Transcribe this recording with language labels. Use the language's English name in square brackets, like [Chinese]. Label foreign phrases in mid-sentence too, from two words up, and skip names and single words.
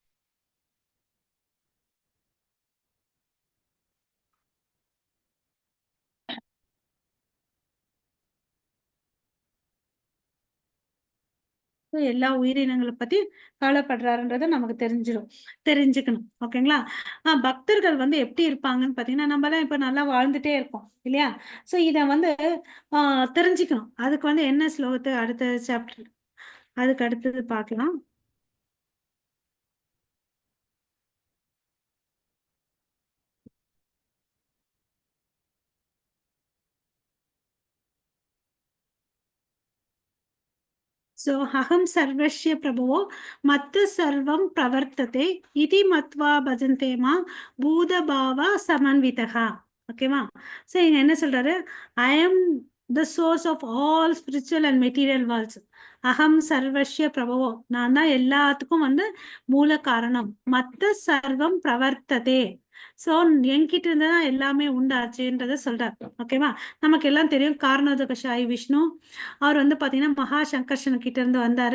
[Tamil] எல்லா உயிரினங்களை பத்தி கவலைப்படுறாருன்றத நமக்கு தெரிஞ்சுக்கணும். ஓகேங்களா? பக்தர்கள் வந்து எப்படி இருப்பாங்கன்னு பாத்தீங்கன்னா, நம்ம எல்லாம் இப்ப நல்லா வாழ்ந்துட்டே இருக்கோம் இல்லையா? சோ இத வந்து தெரிஞ்சுக்கணும். அதுக்கு வந்து என்ன ஸ்லோகத்தை அடுத்த சாப்டர், அதுக்கு அடுத்தது பார்க்கலாம். [Sanskrit] सो अहम सर्वस्य प्रभुवो मत्त सर्वं प्रवर्तते इति मत्वा भजन्ते मा भूतभावा समन्विता. ஓகேவா? [Tamil] ஸோ இங்க என்ன சொல்றாரு? [English] I am the source of all spiritual and material worlds. [Sanskrit] अहं सर्वस्य प्रभवो, [Tamil] நான் தான் எல்லாத்துக்கும் வந்து மூல காரணம். [Sanskrit] मत्त सर्वं प्रवर्तते, [Tamil] ஸோ என்கிட்ட இருந்து தான் எல்லாமே உண்டாச்சுன்றத சொல்றார். ஓகேவா? நமக்கு எல்லாம் தெரியும் காரணோதகசாயி விஷ்ணு, அவர் வந்து பாத்தீங்கன்னா மகா சங்கர்ஷன் கிட்ட இருந்து வந்தாரு.